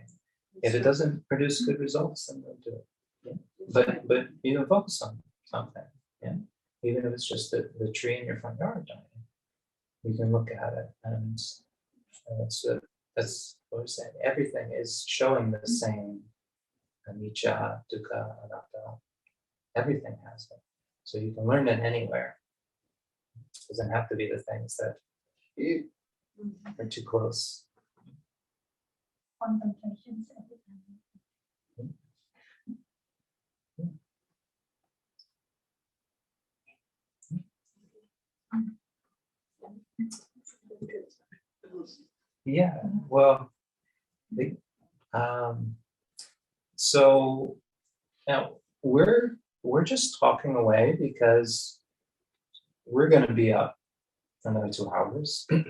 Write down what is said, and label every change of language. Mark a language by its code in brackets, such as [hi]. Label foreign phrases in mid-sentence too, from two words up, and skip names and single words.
[en] If it doesn't produce good results, then don't do it. Yeah. But you know, focus on something. Yeah. Even if it's just the tree in your front yard dying, you can look at it, and that's what we're saying. Everything is showing the same [pi] anicca, dukkha, anatta. [en] Everything has it. So you can learn it anywhere. It doesn't have to be the things that are too close. Contemplations every time. Yeah, well, so now we're just talking away because we're going to be up for another 2 hours.